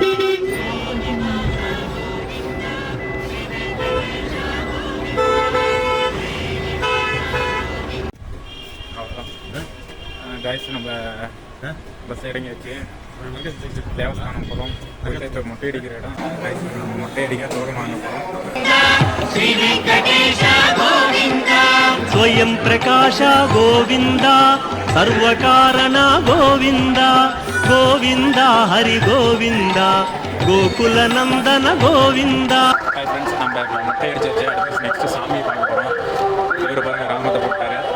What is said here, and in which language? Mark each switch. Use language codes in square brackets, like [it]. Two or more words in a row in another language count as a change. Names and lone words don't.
[ta] ಗಾಯ್ಸ್ நம்ம பஸ் இறங்கியாச்சு தேவஸ்தானம் போகிறோம் போயிட்டு இப்போ மொட்டை அடிக்கிற இடம் கைஸ் மொட்டை அடிக்க தோடு வாங்க போகிறோம் [sa] శ్రీ వెంకటేశ గోవింద స్వయం ప్రకాశ గోవింద సర్వకారణ గోవింద గోవింద హరి గోవింద గోకుల నందన గోవింద [en] hi friends [ta] நம்ம இப்போ மொட்டை அடிச்சாச்சு அடுத்து நெக்ஸ்ட் சாமி பார்க்க போகிறோம் இவர் பாருங்க ராமத்தை போட்டாரு